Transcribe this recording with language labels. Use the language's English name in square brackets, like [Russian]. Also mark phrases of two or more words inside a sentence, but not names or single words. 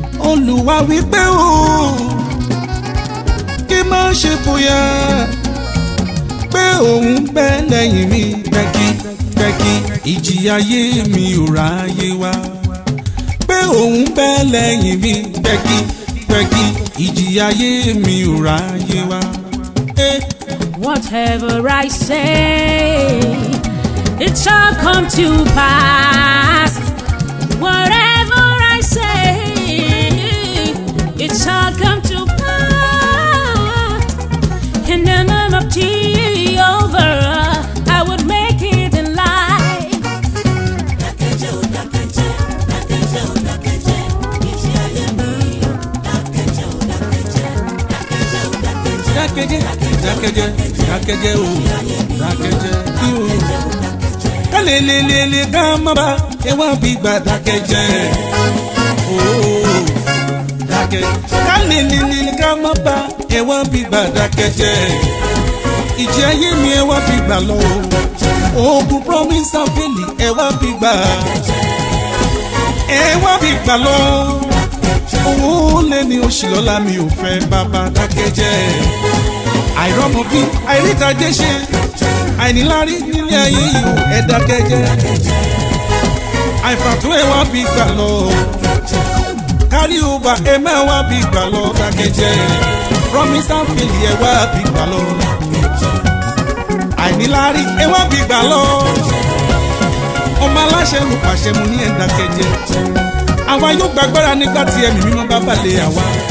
[Yoruba] Olúwa wípé o, Kí má ṣe fòyà pé òun bẹ lẹ́yìn mi pẹ́kípẹ́kí. Ìjì ayé mi ò ráyè wá. Pé òun bẹ lẹ́yìn mi pẹ́kípẹ́kí. Ìjì ayé mi ò ráyè wá. Eh. [English] Whatever I say, it shall come to pass. Whatever I say, it shall come to pass. In the name of Jehovah, I would make it in life. [Yoruba] Dákẹ́jẹ́ o, dákẹ́jẹ́, dákẹ́jẹ́ o, dákẹ́jẹ́, ìjì ayé mi o. Dákẹ́jẹ́, dákẹ́jẹ́, dákẹ́jẹ́ o, dákẹ́jẹ́ bí o. Ká lè, lè, lè, lè, ká má bá ẹ wá bí gbà dákẹ́jẹ́. Oh, dákẹ́. Ká lè, lè, lè, lè, ká má bá ẹ wá bí gbà dákẹ́jẹ́. Ìjì ayé mi ẹ wá bí gbà lọ. Oògùn [English] promise and fail. [Yoruba] ẹ wá bí gbà. Ẹ wá bí gbà lọ. Owó lé ní oṣù lọ́la mi ò fẹ́ bàbá dákẹ́ jẹ́. Àìrọ́mọ bí, àìrítajé ṣe, àìníláárí nílé ayé yìí ò, ẹ dákẹ́ jẹ́. Àìfàtó ẹ wá bí gbà lọ. [English] Carry over, [Yoruba] ẹ má wá bí gbà lọ, dákẹ́jẹ́. [English] Promise and fail, [Yoruba] ẹ wá bí gbà lọ. Àìníláárí, ẹ wá bí gbà lọ. Ọmọ aláṣẹ ló pàṣẹ, mo ní ẹ dákẹ́jẹ́. Àwa yóò gbàgbára nígbà tí ẹ̀mí mímọ́ bá balẹ̀ àwa.